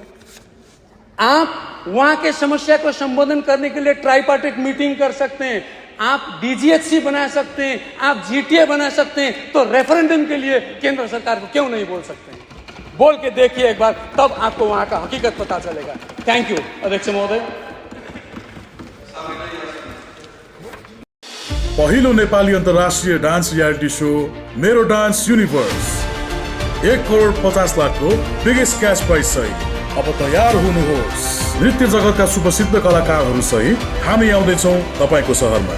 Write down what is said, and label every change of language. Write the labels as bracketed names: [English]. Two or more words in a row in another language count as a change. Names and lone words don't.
[Hindi] आप वहां के समस्या को संबोधन करने के लिए [English] tripartite meeting [Hindi] कर सकते हैं, आप डीजीएचसी बना सकते हैं, आप जीटीए बना सकते हैं। तो रेफरेंडम के लिए केंद्र सरकार को क्यों नहीं बोल सकते हैं? बोल के देखिए एक बार, तब आपको वहां का हकीकत पता चलेगा। [English] thank you [Hindi] अध्यक्ष महोदय। [Nepali] पहिलो नेपाली अन्तर्राष्ट्रिय [English] dance reality show [Nepali] मेरो डान्स युनिभर्स 1,50,00,000 को [English] biggest cash prize [Nepali] सहित अब तयार हुनुहोस्। नृत्य जगतका सुप्रसिद्ध कलाकारहरू सहित हामी आउँदैछौँ तपाईको सहरमा।